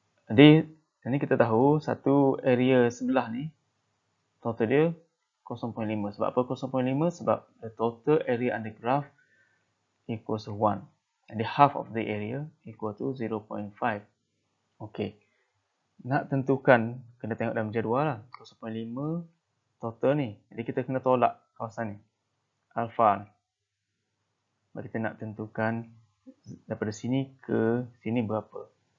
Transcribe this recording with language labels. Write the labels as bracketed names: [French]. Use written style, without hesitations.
[Malay] Jadi ini kita tahu satu area sebelah ni total dia 0.5. Sebab apa 0.5? [English] Sebab the total area under graph equals to 1. And the half of the area equal to 0.5. Okey. [Malay] Nak tentukan, kena tengok dalam jadual lah. 0.5 total ni. Jadi kita kena tolak kawasan ni. Alpha ni. Sebab kita nak tentukan daripada sini ke sini berapa.